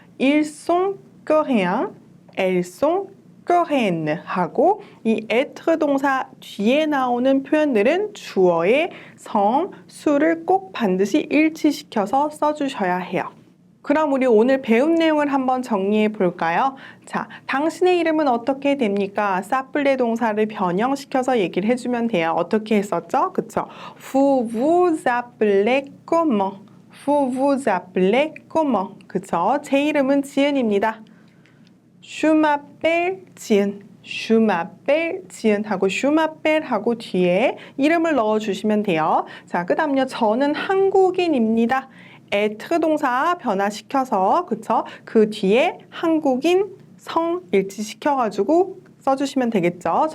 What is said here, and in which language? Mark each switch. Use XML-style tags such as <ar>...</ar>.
<fr>ils sont coréens, elles sont coréennes</fr> <ko>하고 이 être 동사 뒤에 나오는 표현들은 주어의 성, 수를 꼭 반드시 일치시켜서 써주셔야 해요. 그럼 우리 오늘 배운 내용을 한번 정리해 볼까요? 자, 당신의 이름은 어떻게 됩니까? 사플레 동사를 변형시켜서 얘기를 해주면 돼요. 어떻게 했었죠? 그쵸?</ko> <fr>Vous vous appelez comment? Vous vous appelez comment?</fr> <ko>그쵸? 제 이름은 지은입니다.</ko> <fr>Je m'appelle 지은. Je m'appelle 지은</fr> <ko>하고</ko> <fr>je m'appelle</fr> <ko>하고 뒤에 이름을 넣어주시면 돼요. 자, 그 다음요. 저는 한국인입니다. être 동사 변화시켜서 그쵸? 그 뒤에 한국인 성 일치시켜가지고 써주시면 되겠죠.</ko>